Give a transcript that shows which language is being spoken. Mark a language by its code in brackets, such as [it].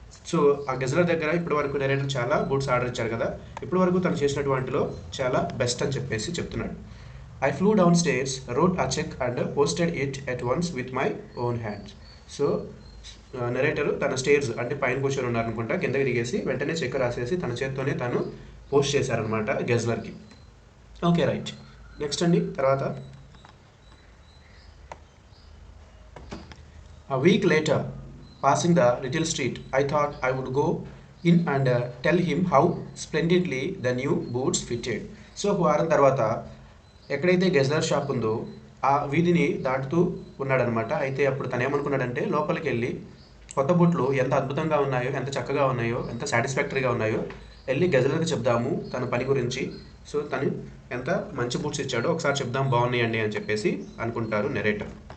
[te] So ఆ గెజ్లర్ దగ్గర ఇప్పటి వరకు నెరేటర్ చాలా బూట్స్ ఆర్డర్ ఇచ్చారు కదా, ఇప్పటి వరకు తను చేసినటువంటిలో చాలా బెస్ట్ అని చెప్పేసి చెప్తున్నాడు. [en] I flew downstairs, wrote a cheque and posted it at once with my own hands. [te] So narrator తన స్టేర్స్ అంటే పైన కూర్చొని ఉన్నారనుకుంటా, కిందకి దిగేసి వెంటనే చెక్ రాసేసి తన చేత్తోనే తను పోస్ట్ చేశారనమాట గెజ్లర్కి. Okay, right. [en] next [te] అండి, తర్వాత [en] a week later, passing the little street, I thought I would go in and tell him how splendidly the new boots fitted. [te] So ఒక వారం తర్వాత ఎక్కడైతే గెజ్లర్ షాప్ ఉందో ఆ వీధిని దాటుతూ ఉన్నాడనమాట. అయితే అప్పుడు తను ఏమనుకున్నాడంటే, లోపలికి వెళ్ళి కొత్త బూట్లు ఎంత అద్భుతంగా ఉన్నాయో, ఎంత చక్కగా ఉన్నాయో, ఎంత సాటిస్ఫాక్టరీగా ఉన్నాయో వెళ్ళి గెజ్లర్కి చెప్దాము తన పని గురించి. సో తను ఎంత మంచి బూట్స్ ఇచ్చాడో ఒకసారి చెప్దాం, బాగున్నాయండి అని చెప్పేసి అనుకుంటారు నెరేటర్.